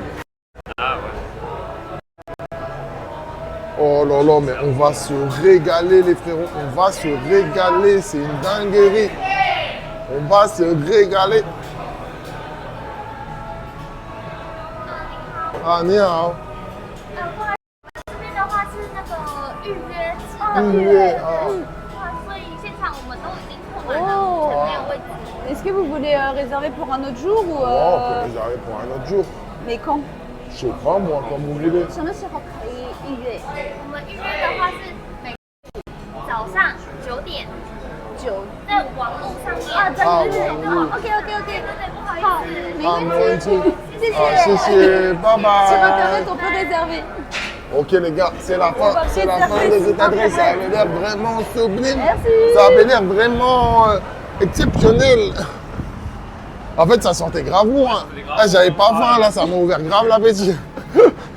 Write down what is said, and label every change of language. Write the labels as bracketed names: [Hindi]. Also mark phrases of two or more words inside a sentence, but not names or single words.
[French] Ah ouais. Oh là là, mais on va se régaler, les frérots. On va se régaler. C'est une dinguerie. On va se régaler. [Chinese] Ah, 你好. 这边的话是那个预约，预约啊。所以现场我们都已经空满了，目前没有位置。 [French] Est-ce que vous voulez réserver pour un autre jour ou Oh, on peut réserver pour un autre jour. Mais quand? Je sais pas, moi, comme vous voulez. [Chinese] 什么时候可以预约？我们预约的话是每早上9点，在网络上面。啊，在啊对对对网络，OK OK OK，对，不好意好，思。啊，没问题。谢谢。啊，谢谢，拜 [French] Sur [Chinese] 拜。 [French] internet, on peut réserver. Ok les gars, c'est la fin, va c'est la réserver fin de sur cette adresse, ça Internet. avait l'air vraiment sublime, Merci. ça avait l'air vraiment exceptionnel. En fait ça sentait grave bon, hein. sentait grave Ah, j'avais bon. pas faim là, ça m'a ouvert grave l'appétit.